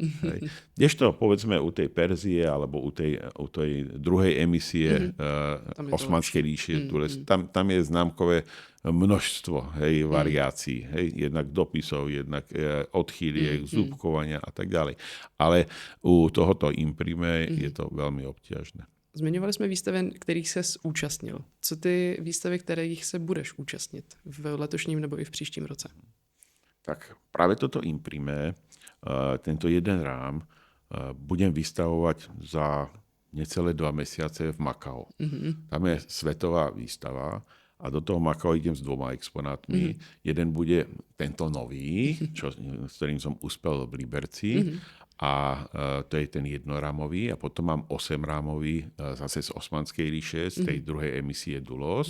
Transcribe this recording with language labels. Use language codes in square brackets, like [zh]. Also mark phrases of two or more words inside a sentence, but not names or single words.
[sk] Kdežto, povedzme, u tej Perzie alebo u tej druhej emisie Osmanskej ríše, tam je známkové množstvo variácií. Jednak dopisov, jednak odchýliek, zúbkovania a tak ďalej. Ale u tohoto imprime je to veľmi obťažné. [cs] Zmiňovali jsme výstavy, kterých ses účastnil. Co ty výstavy, kterých se budeš účastnit v letošním nebo i v příštím roce? [sk] Tak práve toto Imprime, tento jeden rám, budem vystavovať za necelé 2 mesiace v Makao. Tam je svetová výstava a do toho Makao idem s 2 exponátmi. Jeden bude tento nový, s ktorým som uspel v Liberci, a to je ten jednorámový, a potom mám 8-rámový zase z Osmanskej ríše, z tej druhej emisie Dulos.